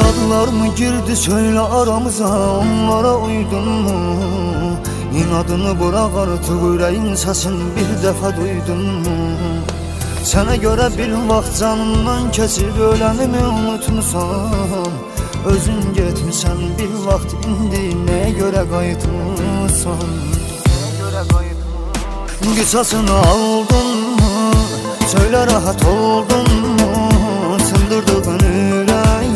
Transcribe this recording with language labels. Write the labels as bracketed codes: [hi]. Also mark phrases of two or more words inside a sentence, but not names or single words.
[tr] Duygular mı girdi söyle aramıza, onlara uydun mu? İnadını bırak artık, yüreğin sesini bir defa duydun mu? Sana göre [az] bir vaxt canından keçib ölənimi unutmusan, özün getmişsən bir vaxt, indi nəyə görə qayıtmısan? Qısasını aldın mı? [tr] Söyle rahat oldun mu? [az] Sındırdığın ürək